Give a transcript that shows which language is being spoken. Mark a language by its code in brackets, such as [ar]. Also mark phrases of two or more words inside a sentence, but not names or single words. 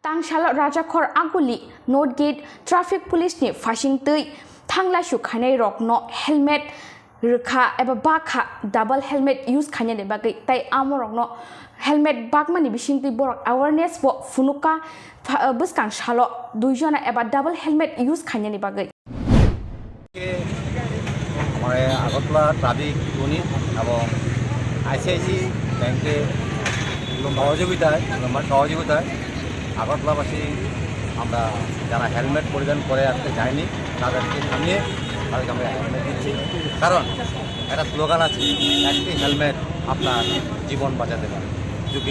[trp] Tangshal Rajakhor Aguli North Gate Traffic Police ni Fashing Tui Thangla Shukhanai Rokno Helmet Rukha eba Bakha [en] double helmet use [trp] khanya de bagai tai amorokno helmet bagmani bisingti borok awareness bo funuka buskang shalo duijona eba [en] double helmet use [trp] khanya ni bagai [bn] हमारे আগরতলা ট্রাফিক ইউনিট এবং আইসিআইসি ব্যাংকে সহযোগিতায় আগরতলাবাসী আমরা যারা হেলমেট পরিধান করে আসতে যায়নি তাদেরকে থামিয়ে তাদেরকে আমরা হেলমেট দিচ্ছি কারণ একটা স্লোগান আছে একটি হেলমেট আপনার জীবন বাঁচাতে পারে ঝুঁকি